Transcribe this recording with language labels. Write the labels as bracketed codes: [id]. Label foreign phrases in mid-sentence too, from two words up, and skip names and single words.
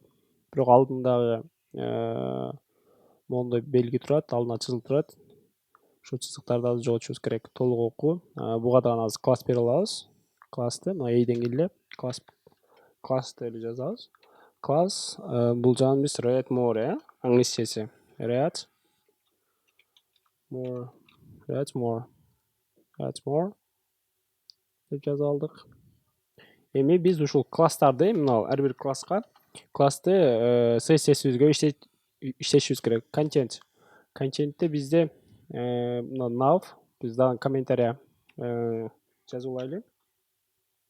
[ky] Бирок алдындагы моундай белги турат, алдына чызылып турат. Ошол чызыктарды азыр жоготушубуз керек. Толук оку. Буга дагы азыр класс берип алабыз. Классты мына a-ден келе класс деп жазабыз. Класс бул жагын биз [en] read more, [ky] англисчеси. [en] Read more [ky] деп жазып алдык. Эми биз ушул класстарды, мына ар бир класска классты CSS'ибизге иштетишибиз керек. Контентте бизде мына nav, биз дагы комментария жазып алайлы.